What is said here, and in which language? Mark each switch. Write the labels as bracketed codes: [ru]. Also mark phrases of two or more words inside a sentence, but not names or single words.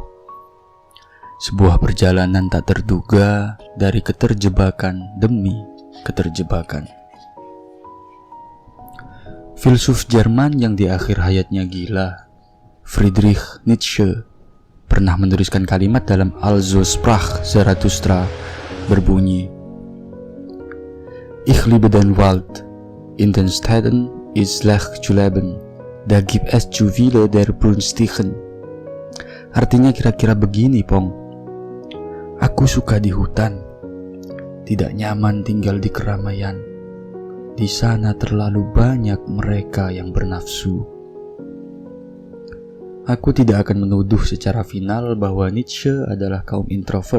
[id] Sebuah perjalanan tak terduga dari keterjebakan demi keterjebakan. Filsuf Jerman yang di akhir hayatnya gila, Friedrich Nietzsche, pernah menuliskan kalimat dalam Also sprach Zarathustra berbunyi, [de] Ich liebe den Wald, in den Städten ist schlecht zu leben, da gibt es zu viele der Brunstigen. [id] Artinya kira-kira begini, Pong. Aku suka di hutan, tidak nyaman tinggal di keramaian. Di sana terlalu banyak mereka yang bernafsu. Aku tidak akan menuduh secara final bahwa Nietzsche adalah kaum introvert.